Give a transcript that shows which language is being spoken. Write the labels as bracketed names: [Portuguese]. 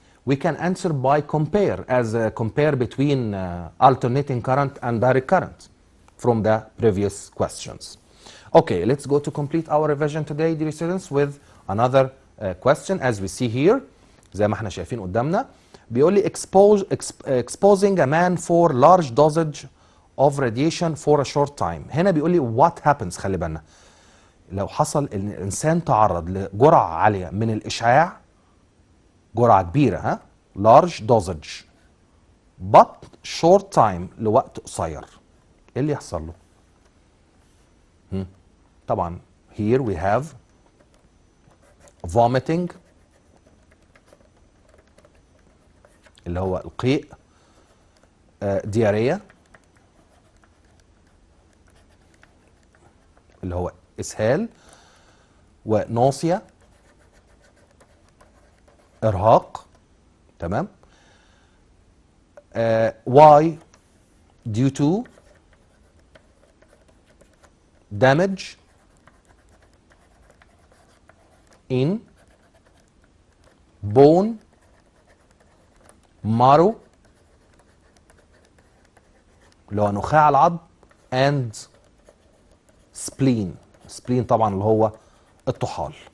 [English] We can answer by compare as a compare between alternating current and direct current from the previous questions. Okay, let's go to complete our revision today dear students with another question as we see here. [Arabic] زي ما احنا شايفين قدامنا بيقول لي [English] exposing a man for large dosage of radiation for a short time. [Arabic] هنا بيقول لي [English] what happens. [Arabic] خلي بالنا لو حصل ان الانسان تعرض لجرعة عالية من الاشعاع. جرعة كبيرة large dosage [English] but short time [Arabic] لوقت قصير. ايه اللي يحصل له؟ طبعا here we have vomiting اللي هو القيء، diarrhea اللي هو اسهال، ونوصيا ارهاق. تمام. [English] why due to damage in bone marrow [Arabic] اللي هو نخاع العظم [English] and spleen. [Arabic] spleen طبعا اللي هو الطحال.